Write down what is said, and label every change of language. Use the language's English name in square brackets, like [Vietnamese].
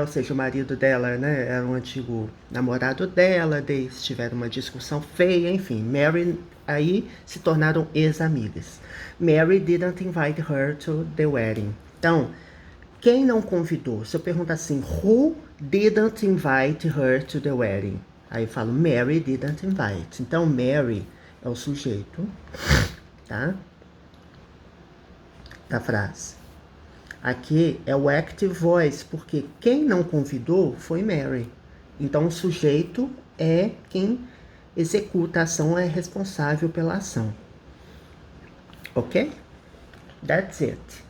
[Portuguese] Ou seja, o marido dela, né, era um antigo namorado dela. Eles tiveram uma discussão feia, enfim. Mary aí se tornaram ex-amigas. [English] Mary didn't invite her to the wedding. [Portuguese] Então, quem não convidou? Se eu perguntar assim, [English] who didn't invite her to the wedding? [Portuguese] Aí eu falo, [English] Mary didn't invite. [Portuguese] Então, Mary é o sujeito, tá? Da frase. Aqui é o active voice, porque quem não convidou foi Mary. Então, o sujeito é quem executa a ação, é responsável pela ação. Ok? [English] That's it.